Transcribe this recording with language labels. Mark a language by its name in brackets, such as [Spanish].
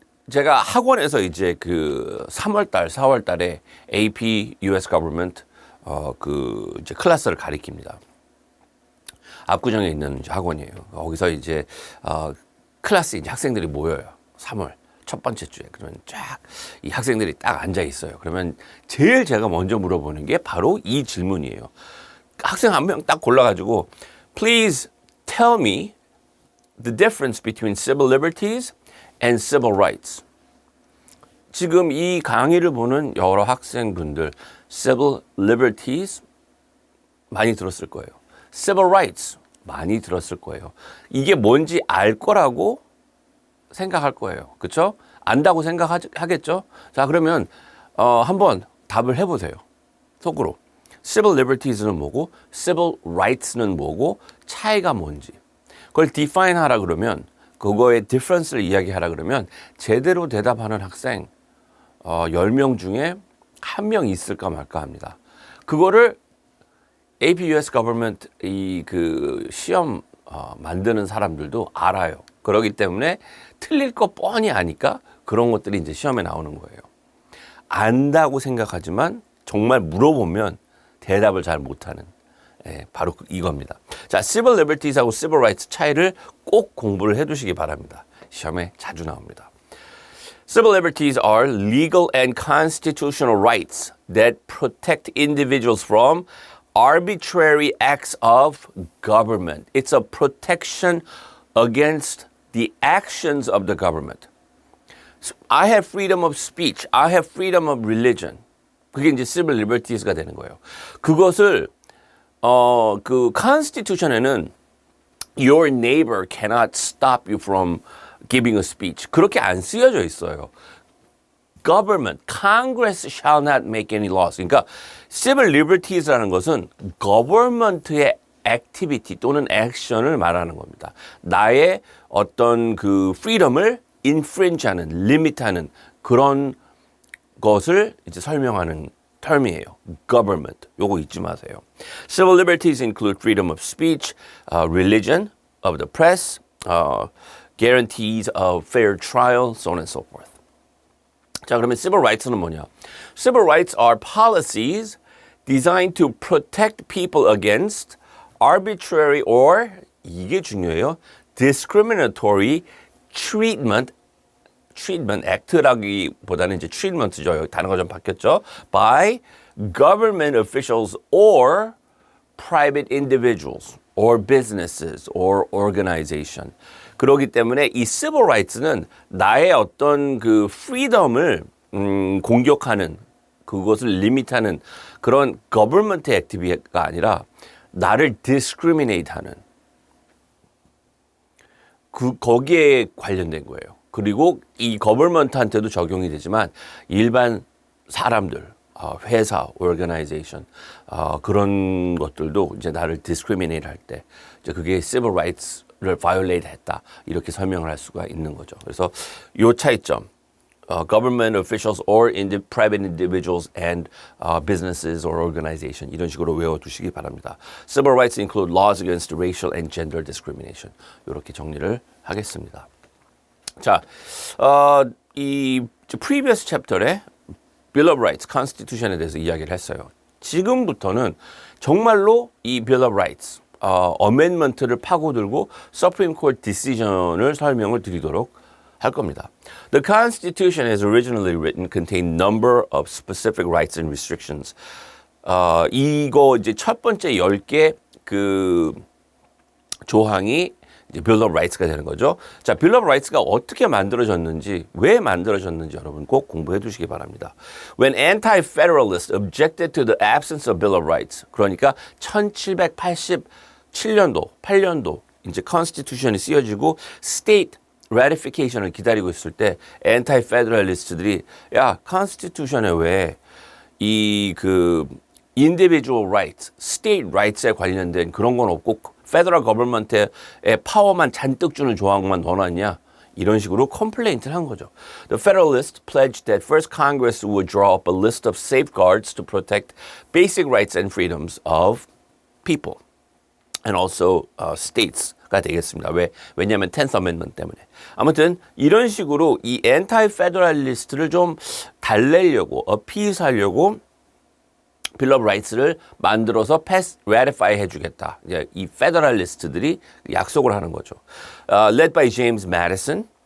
[Korean] 제가 학원에서 이제 4월 달에 AP US Government 이제 클래스를 가리킵니다. 압구정에 있는 학원이에요. 거기서 이제 클래스 이제 학생들이 모여요. 3월 첫 번째 주에. 그러면 쫙 이 학생들이 딱 앉아 있어요. 그러면 제일 제가 먼저 물어보는 게 바로 이 질문이에요. 학생 한 명 딱 골라가지고 [English] Please tell me the difference between civil liberties and civil rights. [Korean] 지금 이 강의를 보는 여러 학생분들 civil liberties 많이 들었을 거예요. civil rights 많이 들었을 거예요. 이게 뭔지 알 거라고 생각할 거예요. 그렇죠? 안다고 생각하겠죠? 자, 그러면 한번 답을 해보세요. 속으로. civil liberties는 뭐고 civil rights는 뭐고 차이가 뭔지. 그걸 define 하라 그러면 그거의 difference를 이야기하라 그러면 제대로 대답하는 학생 10명 중에 1명 있을까 말까 합니다. 그거를 AP US Government 그 시험 만드는 사람들도 알아요. 그렇기 때문에 틀릴 거 뻔히 아니까 그런 것들이 이제 시험에 나오는 거예요. 안다고 생각하지만 정말 물어보면 대답을 잘 못하는 바로 이겁니다. 자, civil liberties하고 civil rights 차이를 꼭 공부를 해두시기 바랍니다. 시험에 자주 나옵니다. [English] Civil liberties are legal and constitutional rights that protect individuals from arbitrary acts of government. It's a protection against the actions of the government. I have freedom of speech. I have freedom of religion. [Korean] 그게 이제 civil liberties가 되는 거예요. 그것을 그 constitution에는 [English] your neighbor cannot stop you from giving a speech. [Korean] 그렇게 안 쓰여져 있어요. [English] Government, Congress shall not make any laws. [Korean] 그러니까 civil liberties라는 것은 government의 activity 또는 action을 말하는 겁니다. 나의 어떤 그 freedom을 infringe하는, limit하는 그런 것을 이제 설명하는 term이에요. Government. 요거 잊지 마세요. [English] Civil liberties include freedom of speech, religion, of the press, guarantees of fair trial, so on and so forth. [Korean] 자, 그러면 civil rights는 뭐냐? [English] Civil rights are policies designed to protect people against arbitrary or, [Korean] 이게 중요해요, [English] discriminatory treatment [Korean] act라기보다는 이제 treatment죠. 여기 단어가 좀 바뀌었죠. [English] by government officials or private individuals or businesses or organization. [Korean] 그렇기 때문에 이 civil rights는 나의 어떤 그 freedom을 공격하는 그것을 리밋하는 그런 government activity가 아니라 나를 discriminate 하는 거기에 관련된 거예요. 그리고 이 government한테도 적용이 되지만 일반 사람들, 회사, organization 그런 것들도 이제 나를 discriminate 할 때 이제 그게 civil rights를 violate 했다 이렇게 설명을 할 수가 있는 거죠. 그래서 요 차이점, [English] government officials or private individuals and businesses or organization [Korean] 이런 식으로 외워두시기 바랍니다. [English] Civil rights include laws against racial and gender discrimination. [Korean] 이렇게 정리를 하겠습니다. 자, 이 previous chapter에 Bill of Rights, Constitution에 대해서 이야기를 했어요. 지금부터는 정말로 이 Bill of Rights, amendment를 파고들고 Supreme Court decision을 설명을 드리도록 할 겁니다. [English] The Constitution as originally written contained number of specific rights and restrictions. [Korean] 이거 이제 첫 번째 10개 그 조항이 이제 Bill of Rights가 되는 거죠. 자, Bill of Rights가 어떻게 만들어졌는지, 왜 만들어졌는지 여러분 꼭 공부해 두시기 바랍니다. [English] When anti-federalists objected to the absence of Bill of Rights, [Korean] 그러니까 1787년도, 8년도 이제 Constitution이 쓰여지고 State ratification을 기다리고 있을 때 anti-federalist들이 야, Constitution에 왜 이 그 individual rights, state rights에 관련된 그런 건 없고 federal government의 파워만 잔뜩 주는 조항만 넣어놨냐 이런 식으로 컴플레인트를 한 거죠. [English] The Federalists pledged that first Congress would draw up a list of safeguards to protect basic rights and freedoms of people and also [Korean] states가 되겠습니다. 왜냐하면 10th Amendment 때문에. 아무튼 이런 식으로 이 anti-federalist를 좀 달래려고 어피스하려고 Bill of Rights를 만들어서 ratify 해주겠다. 이 페더럴리스트들이 약속을 하는 거죠. [English] Led by James Madison,